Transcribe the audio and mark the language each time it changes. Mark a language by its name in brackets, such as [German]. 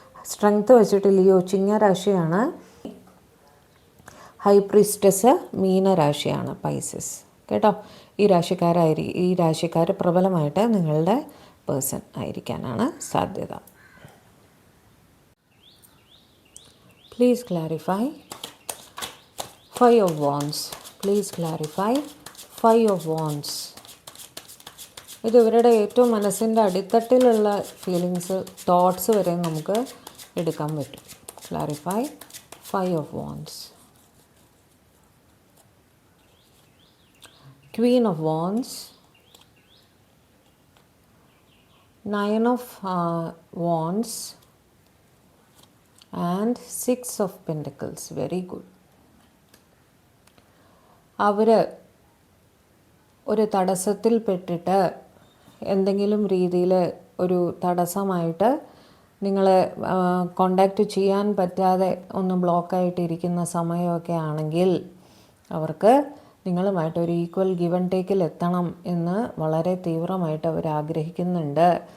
[Malayalam] Strength വെച്ചിട്ട് Leo ചിങ്ങരാശിയാണ്, high priestess മീനരാശിയാണ്, Pisces, കേട്ടോ. ഈ രാശിക്കാർ പ്രബലമായിട്ട് നിങ്ങളുടെ പേഴ്സൺ ആയിരിക്കാനാണ് സാധ്യത. [English] Please clarify 5 of Wands. Please clarify 5 of Wands. [Malayalam] ഇത് ഇവരുടെ ഏറ്റവും മനസ്സിൻ്റെ അടിത്തട്ടിലുള്ള ഫീലിങ്സ്, തോട്ട്സ് വരെ നമുക്ക് എടുക്കാൻ പറ്റും. [English] Clarify 5 of Wands. Queen of Wands, 9 of Wands and 6 of Pentacles. Very good. [Malayalam] അവർ ഒരു തടസ്സത്തിൽ പെട്ടിട്ട് എന്തെങ്കിലും രീതിയിൽ ഒരു തടസ്സമായിട്ട് നിങ്ങളെ കോണ്ടാക്റ്റ് ചെയ്യാൻ പറ്റാതെ ഒന്ന് ബ്ലോക്കായിട്ടിരിക്കുന്ന സമയമൊക്കെ ആണെങ്കിൽ അവർക്ക് നിങ്ങളുമായിട്ട് ഒരു [English] equal give and ടേക്കിൽ [Malayalam] എത്തണം എന്ന് വളരെ തീവ്രമായിട്ട് അവർ ആഗ്രഹിക്കുന്നുണ്ട്.